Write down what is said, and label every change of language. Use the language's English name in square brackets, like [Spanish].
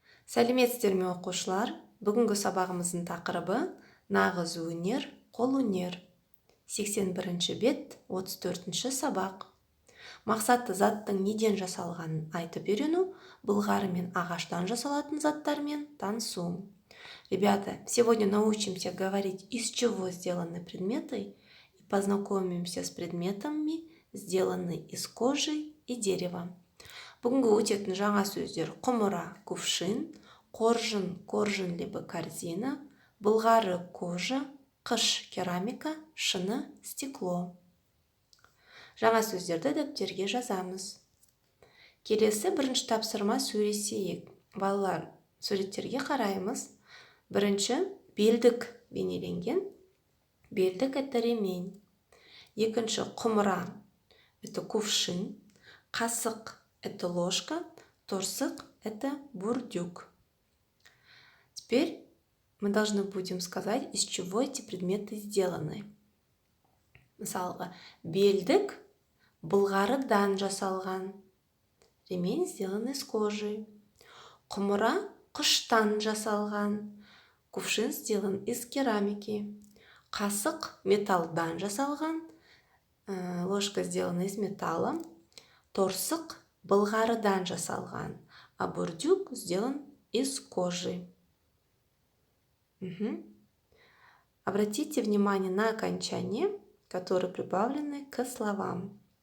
[Kazakh] Сәлеметсіздер ме оқушылар? Бүгінгі сабағымыздың тақырыбы нағыз өнер, қолөнер. 81-ші бет, 34-ші сабақ. Мақсаты заттың неден жасалғанын айтып үйрену, былғары мен ағаштан жасалатын заттармен танысу. [Russian] Ребята, сегодня научимся говорить, из чего сделаны предметы, и познакомимся с предметами, сделанными из кожи и дерева. [Kazakh] Бүгінгі өтетін жаңа сөздер: құмыра, кувшин, қоржын, [Russian] коржин либо корзина, [Kazakh] былғары кожа, қыш, керамика, шыны, стекло. Жаңа сөздерді дәптерге жазамыз. Келесі бірінші тапсырма сөйлесейік. Балалар, суреттерге қараймыз. Бірінші белдік бейнеленген. Белдік — [Russian] это ремень. [Kazakh] Екінші құмыра — [Russian] это кувшин. [Kazakh] Қасық — [Russian] это ложка. [Kazakh] Торсық — [Russian] это бурдюк. Теперь мы должны будем сказать, из чего эти предметы сделаны. [Kazakh] Мысалға, белдік былғарыдан жасалған. [Russian] Ремень сделан из кожи. [Kazakh] Құмыра қыштан жасалған. [Russian] Кувшин сделан из керамики. [Kazakh] Қасық металлдан жасалған. [Russian] Ложка сделана из металла. [Kazakh] Торсық былғарыдан жасалған, [Russian] а бурдюк сделан из кожи. Обратите внимание на окончания, которые прибавлены к словам.